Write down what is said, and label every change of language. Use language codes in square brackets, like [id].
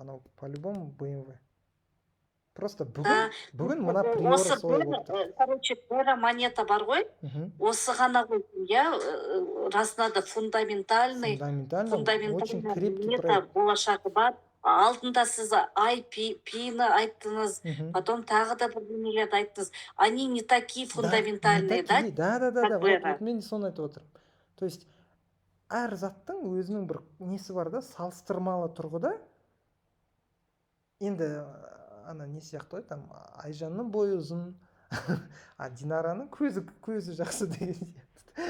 [kk] Анау [ru] по-любому [kk] BMW. Просто бүгін мына Priora солай болып тұр. Короче, Priora монета бар ғой, осы ғана ғой, [ru] я раз надо фундаментальный очень крепкий проект. [kk] Болашағы бар. Алдында сіз IP-ні айттыңыз, [ru] потом [kk] тағы да бірдеңелерді айттыңыз. [ru] Они не такие фундаментальные, да? Да. Вот [kk] мен соны айтып отырмын. [ru] То есть, [kk] әр заттың өзінің бір несі бар да, салыстырмалы тұрғыда. Енді ана не сияқты ғой, там Айжанның бойы ұзын, Динараның көзі жақсы деген сияқты.